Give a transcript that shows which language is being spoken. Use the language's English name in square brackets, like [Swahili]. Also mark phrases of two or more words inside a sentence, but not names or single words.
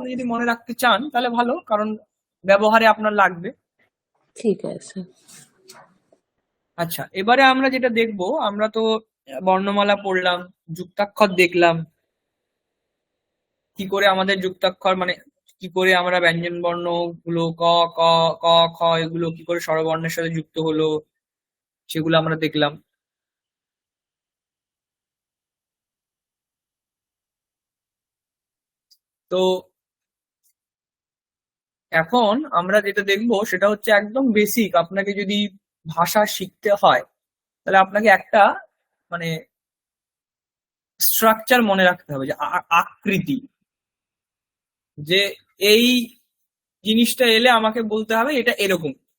[Bangla] আপনি যদি মনে রাখতে চান তাহলে ভালো, কারণ ব্যবহারে আপনার লাগবে। ঠিক আছে। আচ্ছা, এবারে আমরা যেটা দেখবো, আমরা তো বর্ণমালা পড়লাম, যুক্তাক্ষর দেখলাম, কি করে আমাদের যুক্তাক্ষর মানে কি করে আমরা ব্যঞ্জন বর্ণ গুলো ক, ক, ক, খ এগুলো কি করে স্বরবর্ণের সাথে যুক্ত হলো, সেগুলো আমরা দেখলাম। তো এখন আমরা যেটা দেখবো সেটা হচ্ছে একদম বেসিক, আপনাকে যদি ভাষা শিখতে হয় তাহলে আপনাকে একটা মানে স্ট্রাকচার মনে রাখতে হবে, যে আকৃতি, যে এই জিনিসটা এলে আমাকে বলতে হবে এটা এরকম।